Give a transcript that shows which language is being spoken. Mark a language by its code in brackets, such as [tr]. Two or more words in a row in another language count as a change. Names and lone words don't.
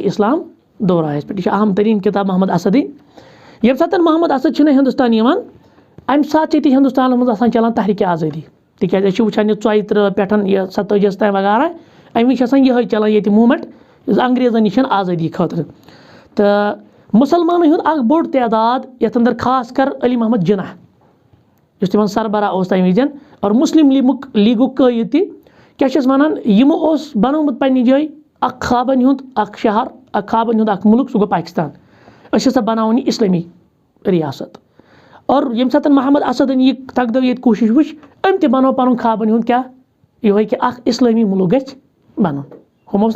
[ks] اِسلام دوراہَس پٮ۪ٹھ یہِ چھِ اہم تریٖن کِتاب محمد اسدٕنۍ ییٚمہِ ساتہٕ محمد اسد چھُنہ ہِندُستان یِوان اَمہِ ساتہٕ چھِ ییٚتہِ ہِندُستانَس منٛز آسان چلان تحریٖکہِ آزٲدی تِکیازِ أسۍ چھِ وٕچھان یہِ 34 پٮ۪ٹھ یہِ 47 تام وغیرہ اَمہِ وِزِ چھِ آسان یِہٕے چلان ییٚتہِ موٗمٮ۪نٹ یُس انگریزن نِش آزٲدی خٲطرٕ تہٕ مُسلمانن ہُنٛد اکھ بوٚڑ تعداد یَتھ اندر خاص کر علی محمد جِناح یُس تِمن سربراہ اوس تَمہِ وِزِ اور مسلم لیٖگُک قٲیِد تہِ کیاہ چھِس وَنان یِمو اوس بنومُت پننہِ جایہِ اکھ خوابن ہُنٛد اکھ شہر اکھ خوابن ہُنٛد اکھ مُلک سُہ گوٚو پاکِستان أسۍ ہسا بناوون یہِ اِسلٲمی رِیاست اور ییٚمہِ ساتہٕ محمد اسدن یہِ تقدو ییٚتہِ کوٗشِش وٕچھ أمۍ تہِ بنوو پنُن خوابن ہُنٛد کیاہ یِہوے کہِ اکھ اِسلٲمی مُلک گژھِ بنُن ہُم اوس نہٕ